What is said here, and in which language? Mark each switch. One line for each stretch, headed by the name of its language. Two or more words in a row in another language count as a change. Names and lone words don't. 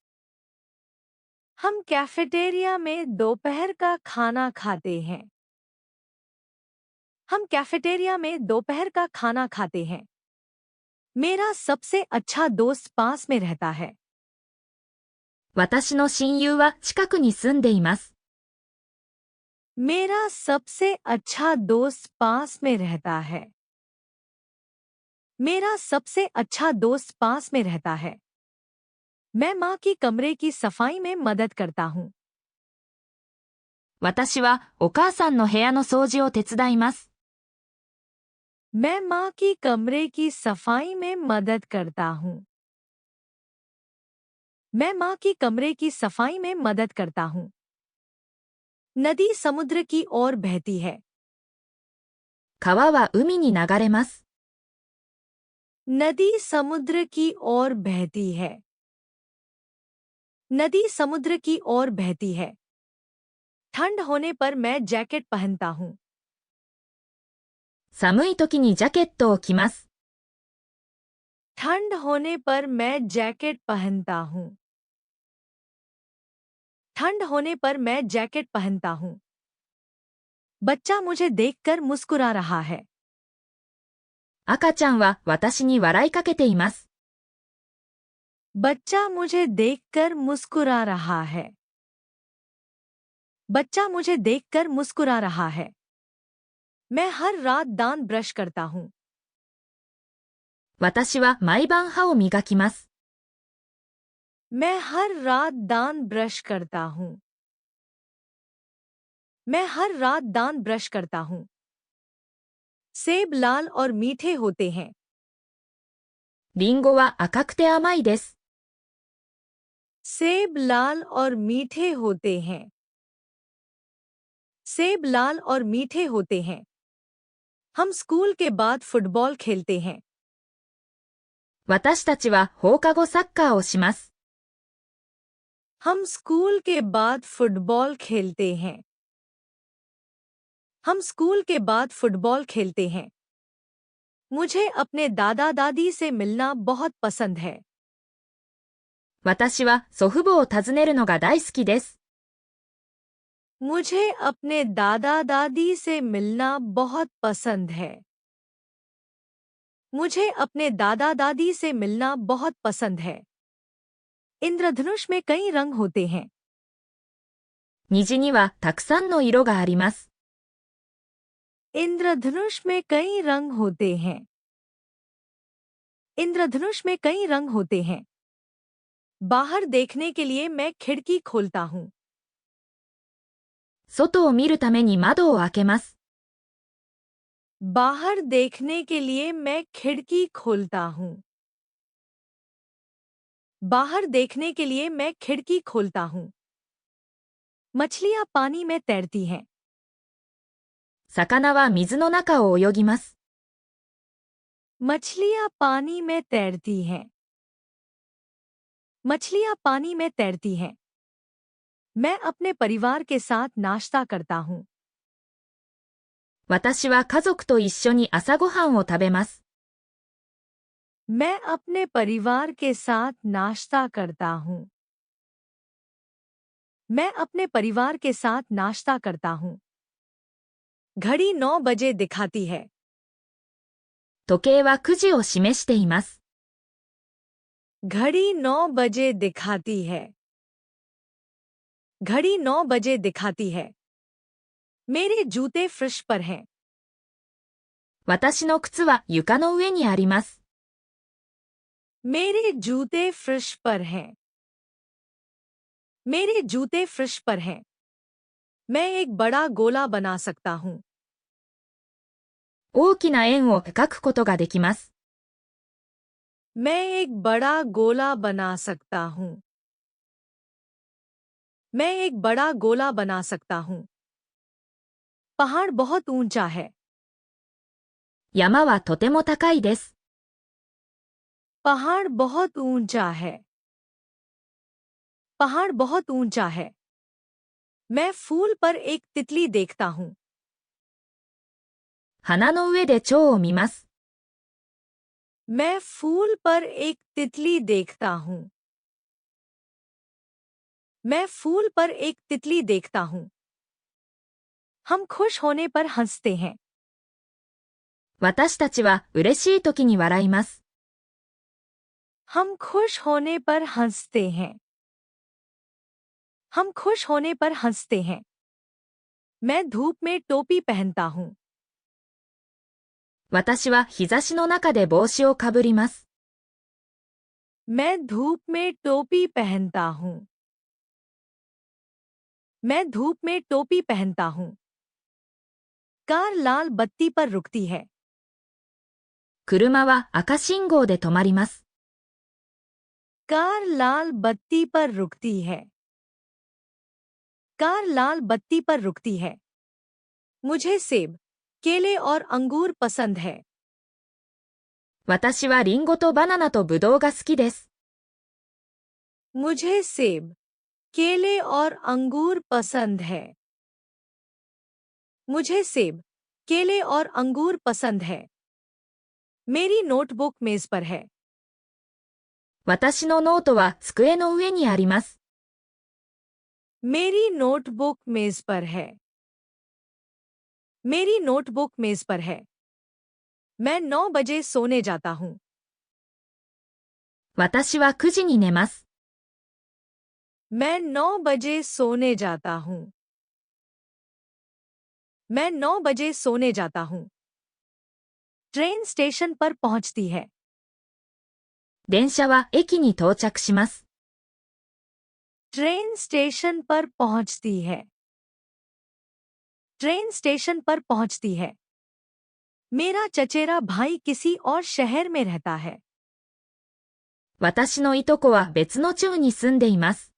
Hindi: हम कैफेटेरिया में दोपहर का खाना खाते हैं। हम कैफेटेरिया में दोपहर का खाना खाते हैं। मेरा सबसे अच्छा दोस्त पास में रहता है।
Japanese: 私の親友は近くに住んでいます。
Hindi: मेरा सबसे अच्छा दोस्त पास में रहता है। मेरा सबसे अच्छा दोस्त पास में रहता है। मैं माँ की कमरे की सफाई में मदद करता हूँ।
Japanese: 私はお母さんの部屋の掃除を手伝います。
Hindi: मैं माँ की कमरे की सफाई में मदद करता हूँ। मैं माँ की कमरे की सफाई में मदद करता हूँ। नदी समुद्र की ओर बहती है।
Japanese: 川は海に流れます。
Hindi: नदी समुद्र की ओर बहती है। नदी समुद्र की ओर बहती है। ठंड होने पर मैं जैकेट पहनता हूँ।
Japanese: 寒い時にジャケットを着ます。
Hindi: ठंड होने पर मैं जैकेट पहनता हूँ। ठंड होने पर मैं जैकेट पहनता हूँ। बच्चा मुझे देखकर मुस्कुरा रहा है।
Japanese: 赤ちゃんは私に笑いかけています。
Hindi: बच्चा मुझे देखकर मुस्कुरा रहा है। बच्चा मुझे देखकर मुस्कुरा रहा है। मैं हर रात दांत ब्रश करता हूँ।
Japanese: 私は毎晩歯を磨きます。
Hindi: मैं हर रात दांत ब्रश करता हूँ। मैं हर रात दांत ब्रश करता हूँ। सेब लाल और मीठे होते हैं।
Japanese: リンゴは赤くて甘いです。
Hindi: सेब लाल और मीठे होते हैं। सेब लाल और मीठे होते हैं। हम स्कूल के बाद फुटबॉल खेलते हैं।
Japanese: 私たちは放課後サッカーをします。
Hindi: हम स्कूल के बाद फुटबॉल खेलते हैं। हम स्कूल के बाद फुटबॉल खेलते हैं। मुझे अपने दादा दादी से मिलना बहुत पसंद है।
Japanese: 私は祖父母を訪ねるのが大好きです。
Hindi: मुझे अपने दादा दादी से मिलना बहुत पसंद है। मुझे अपने दादा दादी से मिलना बहुत पसंद है। इंद्रधनुष में कई रंग होते हैं।
Japanese: 虹にはたくさんの色があります。
Hindi: इंद्रधनुष में कई रंग होते हैं। इंद्रधनुष में कई रंग होते हैं। बाहर देखने के लिए मैं खिड़की खोलता हूँ।
Japanese: 外を見るために窓を開けます。
Hindi: बाहर देखने के लिए मैं खिड़की खोलता हूँ। बाहर देखने के लिए मैं खिड़की खोलता हूँ। मछलियाँ पानी में तैरती हैं।
Japanese: 魚は水の中を泳ぎます。
Hindi: मछलियाँ पानी में तैरती हैं। मछलियाँ पानी में तैरती हैं। मैं अपने परिवार के साथ नाश्ता करता हूँ।
Japanese: 私は家族と一緒に朝ごはんを食べます。
Hindi: मैं अपने परिवार के साथ नाश्ता करता हूँ। मैं अपने परिवार के साथ नाश्ता करता हूँ। घड़ी 9 बजे दिखाती है।
Japanese: 時計は9時を示しています。
Hindi: घड़ी 9 बजे दिखाती है। घड़ी 9 बजे दिखाती है। मेरे जूते फर्श पर हैं।
Japanese: 私の靴は床の上にあります。
Hindi: मेरे जूते फर्श पर हैं। मेरे जूते फर्श पर हैं। मैं एक बड़ा गोला बना सकता हूँ।
Japanese: 大きな円を描くことができます。
Hindi: मैं एक बड़ा गोला बना सकता हूँ। मैं एक बड़ा गोला बना सकता हूँ। पहाड़ बहुत ऊंचा है।
Japanese: 山はとても高いです。
Hindi: पहाड़ बहुत ऊंचा है। पहाड़ बहुत ऊंचा है। मैं फूल पर एक तितली देखता हूँ।
Japanese: 花の上で蝶を見ます。
Hindi: मैं फूल पर एक तितली देखता हूँ। मैं फूल पर एक तितली देखता हूँ। हम खुश होने पर हंसते हैं।
Japanese: 私たちは嬉しい時に笑います。
Hindi: हम खुश होने पर हंसते हैं। हम खुश होने पर हंसते हैं। मैं धूप में टोपी पहनता हूँ।
Japanese: 私は日差しの中で帽子をかぶります。
Hindi: मैं धूप में टोपी पहनता हूँ। मैं धूप में टोपी पहनता हूँ। कार लाल बत्ती पर रुकती है।
Japanese: 車は赤信号で止まります。
Hindi: कार लाल बत्ती पर रुकती है। कार लाल बत्ती पर रुकती है। मुझे सेब, केले और अंगूर पसंद है।
Japanese: 私はリンゴとバナナとブドウが好きです。
Hindi: मुझे सेब, केले और अंगूर पसंद है। मुझे सेब, केले और अंगूर पसंद है। मेरी नोटबुक मेज पर है।
Japanese: 私のノートは机の上にあります。
Hindi: मेरी नोटबुक मेज पर है। मेरी नोटबुक मेज पर है। मैं 9 बजे सोने जाता हूँ।
Japanese: 私は9時に寝ます。
Hindi: मैं 9 बजे सोने जाता हूँ। मैं 9 बजे सोने जाता हूँ।
English: train station
Hindi: पर पहुंचती है।
Japanese: 電車は駅に到着します。
English: train station
Hindi: पर पहुंचती है।
English: train station
Hindi: पर पहुंचती है। मेरा चचेरा भाई किसी और शहर में रहता है।
Japanese: 私のいとこは別の町に住んでいます。